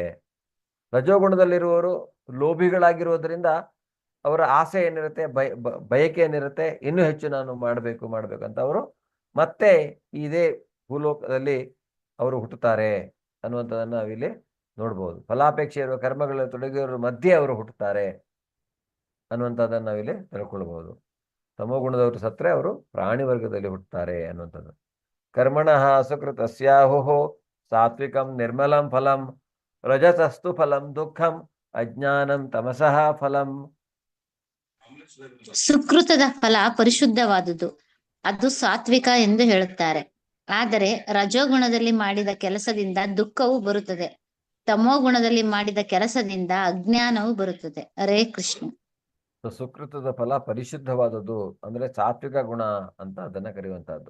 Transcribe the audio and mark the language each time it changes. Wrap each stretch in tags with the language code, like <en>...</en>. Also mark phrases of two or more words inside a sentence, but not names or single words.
<kn>ರಜೋಗುಣದಲ್ಲಿರುವವರು ಲೋಭಿಗಳಾಗಿರೋದ್ರಿಂದ ಅವರ ಆಸೆ ಏನಿರುತ್ತೆ, ಬಯಕೆ ಏನಿರುತ್ತೆ, ಇನ್ನೂ ಹೆಚ್ಚು ನಾನು ಮಾಡಬೇಕು ಅಂತ ಅವರು ಮತ್ತೆ ಇದೇ ಭೂಲೋಕದಲ್ಲಿ ಅವರು ಹುಟ್ಟುತ್ತಾರೆ ಅನ್ನುವಂಥದ್ದನ್ನು ನಾವಿಲ್ಲಿ ನೋಡ್ಬೋದು. ಫಲಾಪೇಕ್ಷೆ ಇರುವ ಕರ್ಮಗಳಲ್ಲಿ ತೊಡಗಿರೋರ ಮಧ್ಯೆ ಅವರು ಹುಟ್ಟುತ್ತಾರೆ ಅನ್ನುವಂಥದ್ದನ್ನು ನಾವಿಲ್ಲಿ ತಿಳ್ಕೊಳ್ಬಹುದು. ತಮೋಗುಣದವರು ಸತ್ರೆ ಅವರು ಪ್ರಾಣಿ ವರ್ಗದಲ್ಲಿ ಹುಟ್ಟುತ್ತಾರೆ ಅನ್ನುವಂಥದ್ದು.</kn> <sa>ಕರ್ಮಣಃ ಸುಕೃತಸ್ಯಾಹುಃ ಸಾತ್ವಿಕಂ ನಿರ್ಮಲಂ ಫಲಂ ರಜತಸ್ತು ಫಲಂ ದುಃಖಂ ಅಜ್ಞಾನಂ ತಮಸಃ ಫಲಂ.</sa> <kn>ಸುಕೃತದ ಫಲ ಪರಿಶುದ್ಧವಾದುದು, ಅದು ಸಾತ್ವಿಕ ಎಂದು ಹೇಳುತ್ತಾರೆ. ಆದರೆ ರಜೋಗುಣದಲ್ಲಿ ಮಾಡಿದ ಕೆಲಸದಿಂದ ದುಃಖವು ಬರುತ್ತದೆ, ತಮೋಗುಣದಲ್ಲಿ ಮಾಡಿದ ಕೆಲಸದಿಂದ ಅಜ್ಞಾನವು ಬರುತ್ತದೆ. ಹರೇ ಕೃಷ್ಣ. ಸುಕೃತದ ಫಲ ಪರಿಶುದ್ಧವಾದದ್ದು ಅಂದ್ರೆ ಸಾತ್ವಿಕ ಗುಣ ಅಂತ ಅದನ್ನ ಕರೆಯುವಂತಹದ್ದು.</kn>